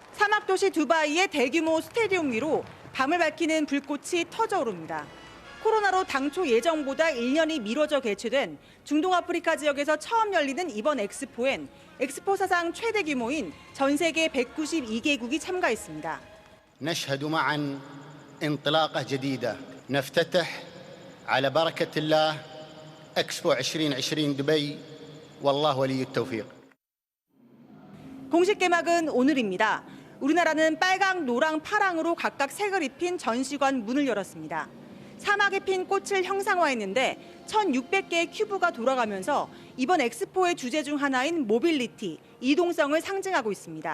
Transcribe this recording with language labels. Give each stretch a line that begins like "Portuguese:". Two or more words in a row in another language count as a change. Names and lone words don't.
Korean: 사막 도시 두바이의 대규모 스테디움 위로 밤을 밝히는 불꽃이 터져오릅니다. 코로나로 당초 예정보다 1년이 미뤄져 개최된 중동 아프리카 지역에서 처음 열리는 이번 엑스포엔 엑스포 사상 최대 규모인 전 세계 192개국이 참가했습니다.
Arabic: نشهد معا انطلاقة جديدة نفتتح على بركة الله 엑스포 2020 두바이 والله ولي التوفيق.
Korean: 공식 개막은 오늘입니다. 우리나라는 빨강, 노랑, 파랑으로 각각 색을 입힌 전시관 문을 열었습니다. 사막에 핀 꽃을 형상화했는데 1,600개의 큐브가 돌아가면서 이번 엑스포의 주제 중 하나인 모빌리티, 이동성을 상징하고 있습니다.